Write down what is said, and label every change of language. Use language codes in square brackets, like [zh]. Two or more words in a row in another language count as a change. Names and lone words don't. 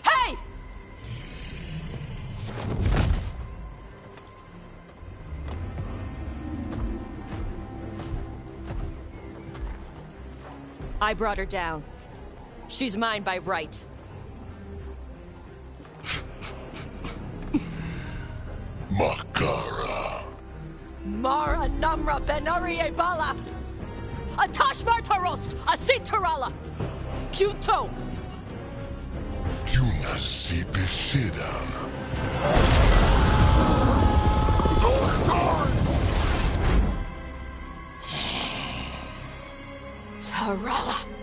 [en] Hey! I brought her down. She's mine by right. Makara. Mara Namra Benari Ebala! Atash Martarost! Asitarala! Kyuto! Yunasi Beshidan. Tarala!